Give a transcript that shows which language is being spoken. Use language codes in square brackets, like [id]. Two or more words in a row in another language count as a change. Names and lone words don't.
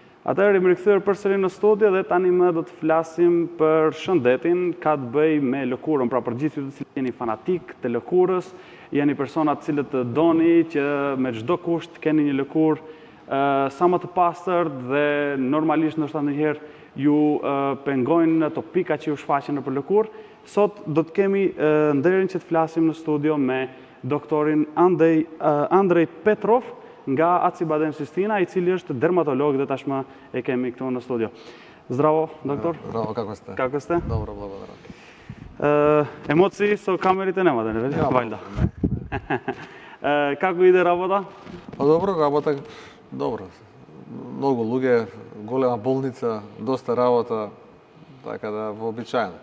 [sq] Atëherë jemi rikthyer përsëri në studio dhe tani më do të flasim për shëndetin, ka të bëj me lëkurën, pra për gjithë ju të cilët jeni fanatik të lëkurës, jeni persona të cilët të doni që me çdo kusht keni një lëkurë sa më të pastër dhe normalisht ndoshta ndonjëherë ju pengojnë ato pika që ju shfaqen nëpër lëkurë. Sot do të kemi nderin që të flasim në studio me doktorin Andrej Petrov nga Acibadem Sistina, i cili është dermatolog dhe tashmë e kemi këtu në studio. [mk] Zdravo, doktor. Zdravo, kako ste? Kako ste? Dobro, благодарам. Емоции со камерите немате, не вели? Вајда. Како иде работа? Па добро, работа добро. Многу луѓе, голема болница, доста работа, така да вообичаено.